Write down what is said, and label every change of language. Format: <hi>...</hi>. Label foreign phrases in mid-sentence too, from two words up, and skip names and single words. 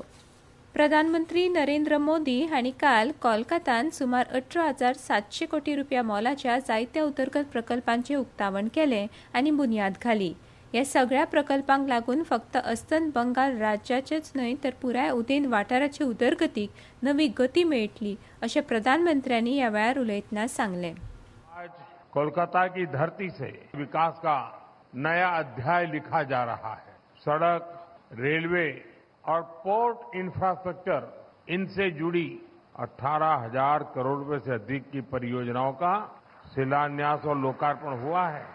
<kok>प्रधानमंत्री नरेंद्र मोदी हांणी काल कोलकातात सुमार 18,700 कोटी रुपया मोलाच्या जायत्या उदरगत प्रकल्पांचें उक्तावण केलें आनी बुन्याद घाली। ह्या सगळ्या प्रकल्पांक लागून फक्त अस्तंत बंगाल राज्याचेच न्हय तर पुराय उदेंत वाठाराचे उदरगतीक नवी गती मेळटली अशें प्रधानमंत्र्यांनी ह्या वेळार उलयतना सांगलें।</kok> <hi>आज कोलकाता की धरती से विकास का नया अध्याय लिखा जा रहा है। सड़क, रेलवे और पोर्ट इंफ्रास्ट्रक्चर, इनसे जुड़ी 18,000 करोड़ रुपए से अधिक की परियोजनाओं का शिलान्यास और लोकार्पण हुआ है।</hi>